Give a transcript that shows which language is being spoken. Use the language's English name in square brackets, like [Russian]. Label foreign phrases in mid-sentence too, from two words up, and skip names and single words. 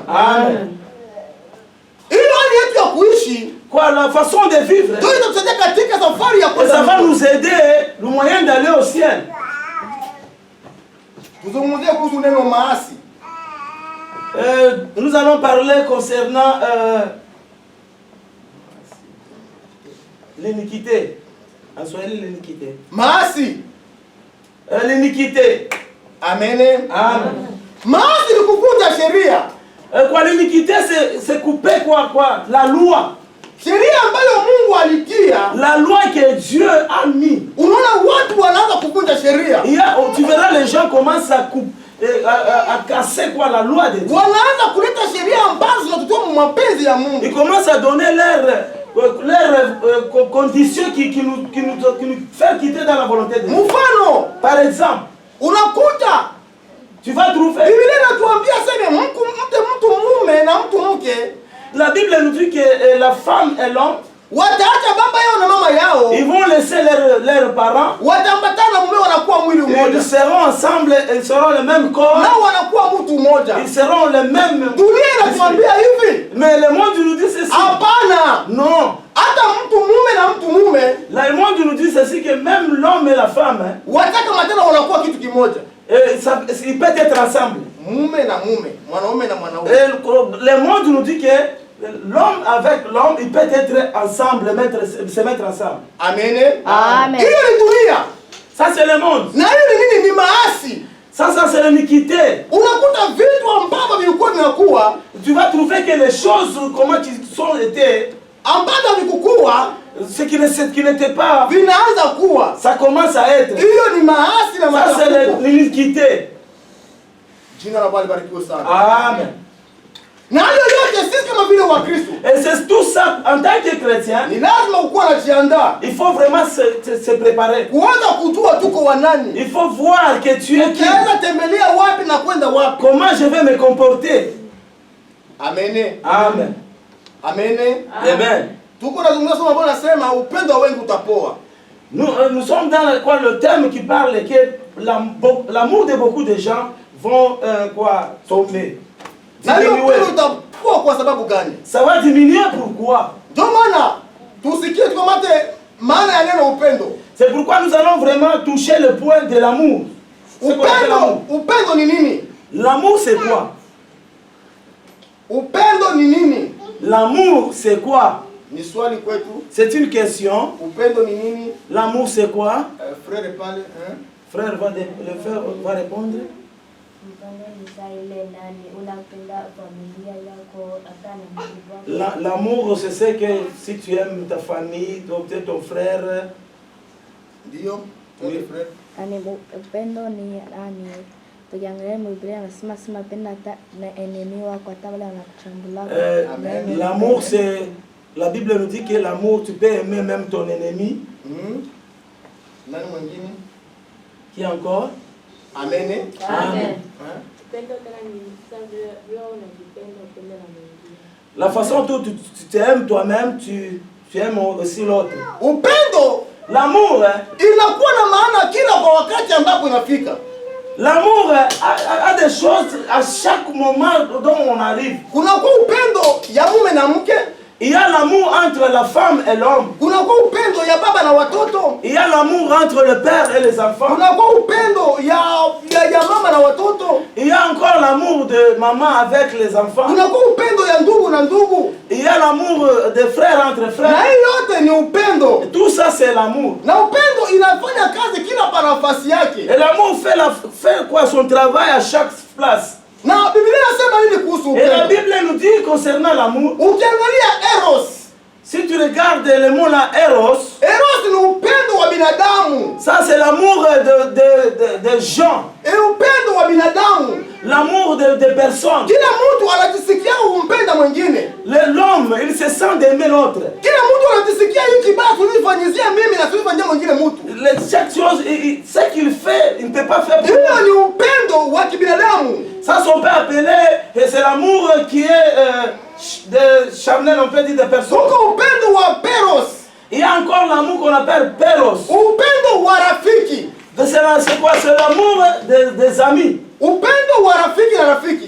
[Swahili] Amen. Hiyo hali yetu ya kuishi [French] Quoi, la façon de vivre. [Swahili] ndio itatusaidia katika safari ya [French] Et ça [Swahili] kwenda [French] va [Swahili] mbinguni. [French] nous aider le moyen d'aller au ciel. [Swahili] Tuzungumzie kuhusu neno maasi. [French] Nous allons parler concernant l'iniquité. En Swahili, l'iniquité. [Swahili] Maasi. [French] L'iniquité. Amen. Amen. [Swahili] Maasi ni kuvunja sheria. [French] Quoi, l'iniquité, c'est couper quoi? La loi. [Swahili] Sheria ambayo Mungu alitia. [French] La loi que Dieu a mis. [Swahili] Unaona watu wanaanza kuvunja sheria. [French] Tu verras les gens commencent à couper. À casser quoi la loi de Dieu. [Swahili] Wanaanza kuleta sheria ambazo zinatutoa mu mapenzi ya Mungu. [French] Ils commencent à donner leurs conditions qui nous fait quitter dans la volonté de Dieu. [Swahili] Mfano, [French] Par exemple, [Swahili] unakuta [French] tu vas trouver. [Swahili] Biblia inatuambia sema mtu mume na mtu mke [French] La Bible nous dit que la femme et l'homme, [Swahili] wataacha baba yao na mama yao, [French] ils vont laisser leurs parents. [Swahili] watambatana mume, wanakuwa mwili [French] Ils [Swahili] mmoja, [French] seront ensemble, ils seront le même corps. [Swahili] nao wanakuwa mtu mmoja. [French] Ils seront le même. [Swahili] Dunia inatuambia hivi, [French] Mais le monde nous dit ceci. [Swahili] hapana. [French] Non. [Swahili] Hata mtu mume na mtu mume [French] Le monde nous dit ceci que même l'homme et la femme, hein, [Swahili] wataka matana wanakuwa kitu kimoja, [French] ils peuvent être ensemble. [Swahili] mume na mume, mwanaume na mwanaume. [French] Et le monde nous dit que l'homme avec l'homme, ils peuvent être ensemble, se mettre ensemble. Amen. Amen. [Swahili] Hiyo ni dunia. [French] Ça c'est le monde. [Swahili] Na hiyo ni nini? Ni maasi. [French] Ça c'est l'iniquité. [Swahili] Unakuta vitu ambavyo vilikuwa vinakuwa [French] Tu vas trouver que les choses, comment ils sont été, [Swahili] ambavyo vikukua [French] ce qui n'était pas, [Swahili] vinaanza kuwa. [French] ça commence à être. [Swahili] Hiyo ni maasi na [French] Ça [Swahili] machafuko. [French] c'est l'iniquité. [Swahili] Jina la Bwana libarikiwe sana. Amen. Na hayo yote sisi kama vile Wakristo [French] Et c'est tout ça, en tant que chrétien, [Swahili] ni lazima ukuwa najiandaa [French] il faut vraiment se préparer. [Swahili] kuanza kujua tuko wanani, [French] Il faut voir que tu es qui. [Swahili] ukianza tembelea wapi na kwenda wapi. [French] Comment je vais me comporter. [Swahili] Amene. [French] Amen. [Swahili] Amene. [French] Amen. [Swahili] Tuko nazungumza somo ambalo nasema upendo wa wengi utapoa. [French] Nous sommes dans le thème qui parle que l'amour de beaucoup de gens vont tomber. [Swahili] Na hiyo [French] Diminuer. [Swahili] upendo utapoa kwa sababu gani? [French] Ça va diminuer pourquoi? [Swahili] Ndio maana tusikie tukamate maana ya neno upendo. [French] C'est pourquoi nous allons vraiment toucher le point de l'amour. C'est quoi l'amour? [Swahili] Upendo ni nini? [French] L'amour c'est quoi? [Swahili] Upendo ni nini? [French] L'amour c'est quoi? [Swahili] Ni swali kwetu. [French] C'est une question. [Swahili] Upendo ni nini? [French] L'amour c'est quoi? Frère pale, Frère le frère va répondre. L'amour c'est ce que si tu aimes ta famille, peut-être ton frère. [Swahili] Ndio, [French] Oui. frère. [Swahili] Upendo ni nani? Tukiangalia Biblia anasema sema penda hata na enemy wako hata wale wanakuchambula. [French] L'amour c'est, la Bible nous dit que l'amour tu peux aimer même ton ennemi. [Swahili] Nani mwingine? [French] Qui encore? [Swahili] Amene. [French] Amen. La façon dont tu t'aimes toi-même, tu aimes aussi l'autre. [Swahili] Upendo [French] L'amour, hein, [Swahili] inakuwa na maana kila kwa wakati ambapo inafika. [French] L'amour a des choses à chaque moment dont on arrive. [Swahili] Kunakuwa upendo ya mume na mke. [French] Il y a l'amour entre la femme et l'homme. [Swahili] Kunakuwa upendo ya baba na watoto. [French] Il y a l'amour entre le père et les enfants. [Swahili] Kunakuwa upendo ya mama na watoto. [French] Il y a encore l'amour de maman avec les enfants. [Swahili] Kunakuwa upendo ya ndugu na ndugu. [French] Il y a l'amour des frères entre frères. [Swahili] Na hii yote ni upendo. [French] Tout ça c'est l'amour. [Swahili] Na upendo inafanya kazi kila pa nafasi yake. [French] Et l'amour fait quoi son travail à chaque place. [Swahili] Na Biblia inasema nini kuhusu [French] Et la [Swahili] upendo? [French] Bible nous dit concernant l'amour. [Swahili] Ukiangalia eros. [French] Si tu regardes le mot là, eros. [Swahili] Eros ni upendo wa binadamu. [French] Ça c'est l'amour de gens. [Swahili] E upendo wa binadamu. [French] L'amour de personnes. [Swahili] Kila mtu anajisikia kumpenda mwingine. [French] L'homme, il se sent d'aimer l'autre. [Swahili] Kila mtu anajisikia hiki basi tulifanyizia mimi na tulifanyia mwingine mtu. [French] Chaque chose, ce qu'il fait, il ne peut pas faire pour [Swahili] Hiyo [French] lui. [Swahili] ni upendo wa kibinadamu. [French] Ça, on peut appeler, et c'est l'amour qui est de charnel, on peut dire, de personnes. [Swahili] Huko upendo wa peros. [French] Il y a encore l'amour qu'on appelle peros. [Swahili] Upendo wa rafiki. [French] C'est quoi? C'est l'amour des amis. [Swahili] Upendo wa rafiki na rafiki.